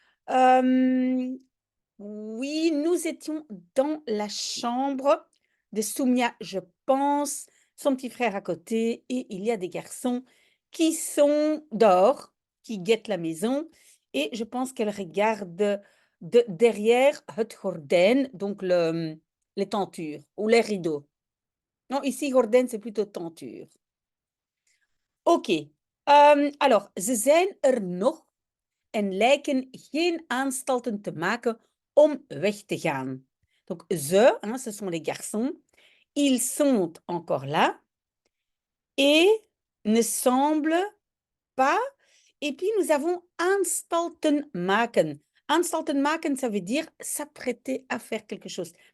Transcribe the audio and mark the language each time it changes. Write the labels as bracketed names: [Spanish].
[French] Euh, oui, nous étions dans la chambre de Soumia, je pense, son petit frère à côté, et il y a des garçons qui sont dehors, qui guettent la maison, et je pense qu'elle regarde derrière het gordijn, donc les tentures ou les rideaux. Non, ici, gordijn, c'est plutôt tenture. [Dutch] Oké, alors, ze zijn er nog en lijken geen aanstalten te maken om weg te gaan. [French] Donc, ze, hein, ce sont les garçons, ils sont encore là et ne semblent pas. Et puis, nous avons anstalten maken. Anstalten maken, ça veut dire s'apprêter à faire quelque chose.